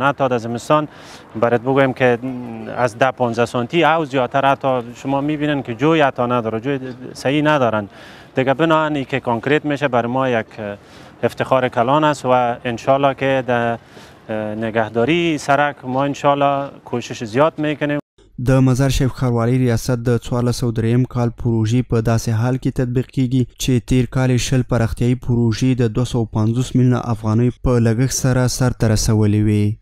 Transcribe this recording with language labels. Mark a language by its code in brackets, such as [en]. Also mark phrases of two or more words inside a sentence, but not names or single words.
[fa] حتی در زمستان برات بگویم که از 10-15 سانتی او زیادتر حتی شما میبینن که جوی حتی نداره، جوی صحیح ندارن دیگه. بنابراین که کانکریت میشه برای ما یک افتخار کلان است و انشالله که در نگهداری سرک ما انشالله کوشش زیاد میکنیم. [ps] د مزار شریف ښاروالۍ ریاست د 1403 کال پروژې په داسې حال کې تطبیق کیږي چې تیر کال 20 پراختیایي پروژې د 250 میلیونه افغانۍ په لګښت سره سرته رسولې وې.